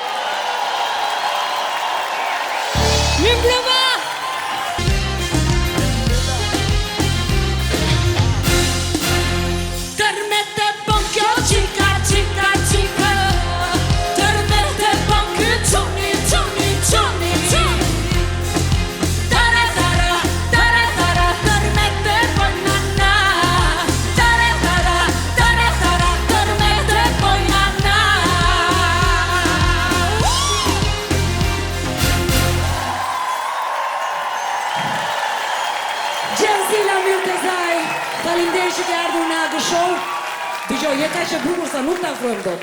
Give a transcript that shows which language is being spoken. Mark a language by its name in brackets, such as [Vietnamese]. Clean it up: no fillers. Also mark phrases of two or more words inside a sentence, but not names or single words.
[Albanian] Mirë mbrëma! Tërmete bon kjo qika, qika, qika. Tërmete bon kjo qoni, qoni, qoni. Tara, tara, tara, tara. Tërmete bon nana. Tara, tara, tara, tara. Tërmete bon nana. Gjensila Myrtezaj, faleminderit që ke ardhur në Agë Show. Dgjoj, je kaq e bukur sa nuk ta afrojmë dot.